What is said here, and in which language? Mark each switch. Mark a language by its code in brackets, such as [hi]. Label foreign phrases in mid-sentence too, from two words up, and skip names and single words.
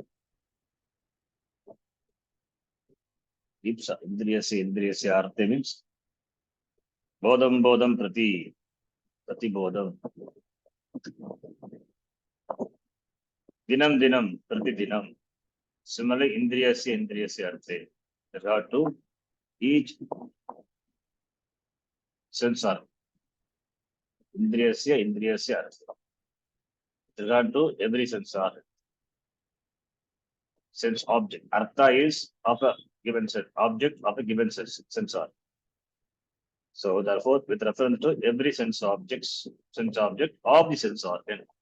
[en] Ipsa, [sa] इन्द्रियस्य अर्थे [en] means [sa] बोधं प्रति बोधम्. दिनं प्रति दिनम्. [en] Similarly, [sa] इन्द्रियस्य अर्थे. [en] There are to each sense organ. [sa] इन्द्रियस्य अर्थे. [en] With regard to every sense organ. Sense object. Artha is of a given set object of a given sense organ. So therefore, with reference to every sense object of the sense organ.